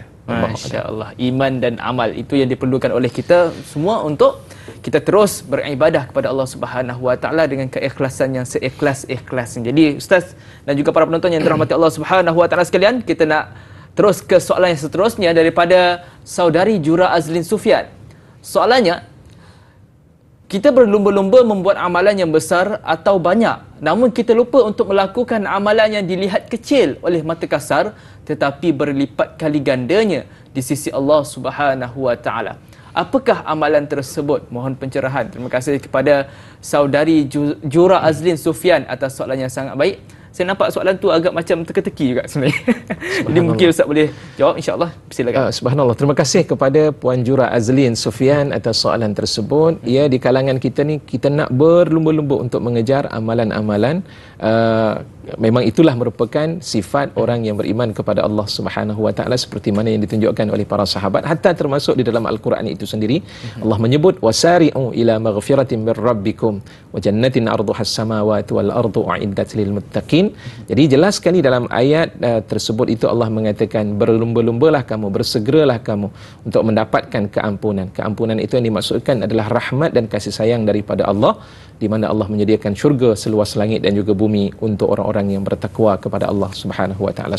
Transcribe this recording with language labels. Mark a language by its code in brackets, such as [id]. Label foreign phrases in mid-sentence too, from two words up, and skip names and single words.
[ar] ما شاء الله, [ms] iman dan amal itu yang diperlukan oleh kita semua untuk kita terus beribadah kepada Allah [ar] سبحانه وتعالى [ms] dengan keikhlasan yang seikhlas-ikhlasnya. Jadi ustaz dan juga para penonton yang dirahmati Allah [ar] سبحانه وتعالى [ms] sekalian, kita nak terus ke soalan yang seterusnya daripada saudari Jura Azlin Sufian. Soalannya, kita berlumba-lumba membuat amalan yang besar atau banyak, namun kita lupa untuk melakukan amalan yang dilihat kecil oleh mata kasar tetapi berlipat kali gandanya di sisi Allah [ar] سبحانه وتعالى. [ms] Apakah amalan tersebut? Mohon pencerahan. Terima kasih kepada saudari Jura Azlin Sufian atas soalan yang sangat baik. Saya nampak soalan tu agak macam teka-teki juga sebenarnya. Jadi mungkin Ustaz boleh jawab, [ar] إن شاء الله. [ms] Silakan. Subhanallah. Terima kasih kepada Puan Jura Azlin Sufian atas soalan tersebut. Ya, di kalangan kita ni, kita nak berlumba-lumba untuk mengejar amalan-amalan. Memang itulah merupakan sifat orang yang beriman kepada Allah [ar] سبحانه وتعالى [ms] seperti mana yang ditunjukkan oleh para sahabat, hatta termasuk di dalam Al-Quran itu sendiri. Allah menyebut [ar] وسارعوا إلى مغفرة من ربكم وجنة عرضها السماوات والأرض أعدت للمتقين. [ms] Jadi jelas sekali dalam ayat tersebut itu Allah mengatakan berlumba-lumbalah kamu, bersegeralah kamu untuk mendapatkan keampunan. Keampunan itu yang dimaksudkan adalah rahmat dan kasih sayang daripada Allah, di mana Allah menyediakan syurga seluas langit dan juga bumi untuk orang-orang yang bertakwa kepada Allah [ar] سبحانه وتعالى.